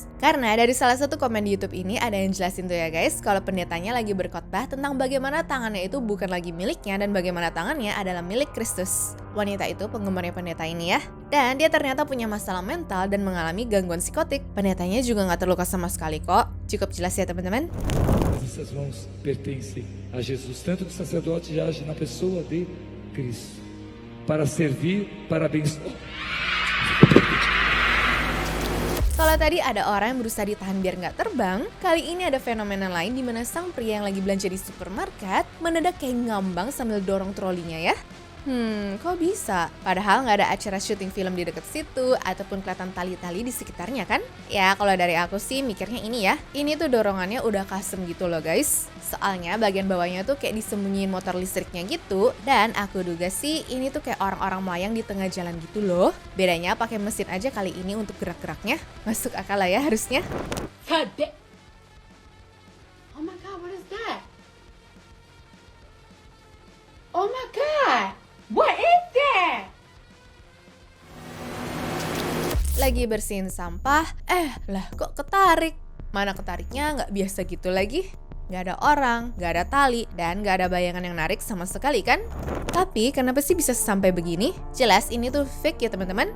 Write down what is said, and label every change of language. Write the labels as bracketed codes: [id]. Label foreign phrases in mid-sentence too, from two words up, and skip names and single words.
[id] Karena dari salah satu komen di YouTube ini ada yang jelasin tuh ya guys, kalau pendetanya lagi berkhotbah tentang bagaimana tangannya itu bukan lagi miliknya dan bagaimana tangannya adalah milik Kristus. Wanita itu penggemarnya pendeta ini ya. Dan dia ternyata punya masalah mental dan mengalami gangguan psikotik. Pendetanya juga nggak terluka sama sekali kok. Cukup jelas ya teman-teman. [pt] Essas mãos pertencem a Jesus, tanto que o sacerdote age na pessoa de Cristo, para servir, para abençoar. [id] Kalau tadi ada orang yang berusaha ditahan biar nggak terbang, kali ini ada fenomena lain di mana sang pria yang lagi belanja di supermarket mendadak kayak ngambang sambil dorong trolinya ya. Kok bisa? Padahal nggak ada acara syuting film di deket situ ataupun kelihatan tali-tali di sekitarnya kan? Ya kalau dari aku sih mikirnya ini ya, ini tuh dorongannya udah custom gitu loh guys. Soalnya bagian bawahnya tuh kayak disembunyiin motor listriknya gitu, dan aku duga sih ini tuh kayak orang-orang melayang di tengah jalan gitu loh. Bedanya pakai mesin aja kali ini untuk gerak-geraknya. Masuk akal lah ya harusnya. [en] Oh my god, what is that? Oh my god! What is that? [id] Lagi bersihin sampah, lah kok ketarik? Mana ketariknya nggak biasa gitu lagi? Nggak ada orang, nggak ada tali, dan nggak ada bayangan yang narik sama sekali kan? Tapi kenapa sih bisa sampai begini? Jelas ini tuh fake ya teman-teman.